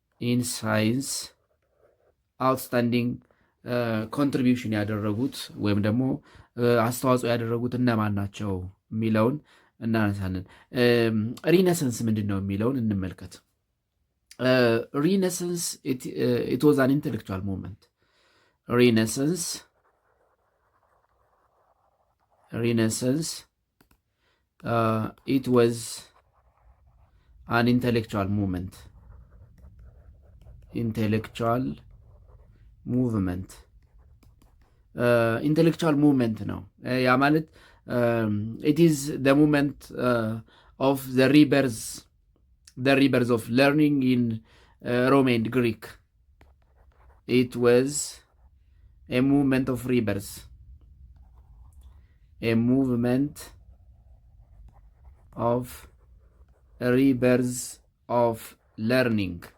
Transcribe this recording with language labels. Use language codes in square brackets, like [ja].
[en] in science outstanding contribution [am] ያደረጉት ወይም ደግሞ አስተዋጽኦ ያደረጉት እነማን ናቸው የሚለውን እናነሳለን። ሪነሰንስ ምንድን ነው የሚለውን እንመልከት። ሪነሰንስ [en] it was an intellectual movement. Renaissance it was an intellectual movement. [am] ኢንቴሌክቹዋል ሙቭመንት ነው። ያ ማለት [en] ኢት ኢዝ ዘ ሙቭመንት ኦፍ ዘ ሪበርዝ ኦፍ ለርኒንግ ኢን ሮም ኤንድ ግሪክ ኢት ዋዝ ኤ ሙቭመንት ኦፍ ሪበርዝ a movement of rebirth of learning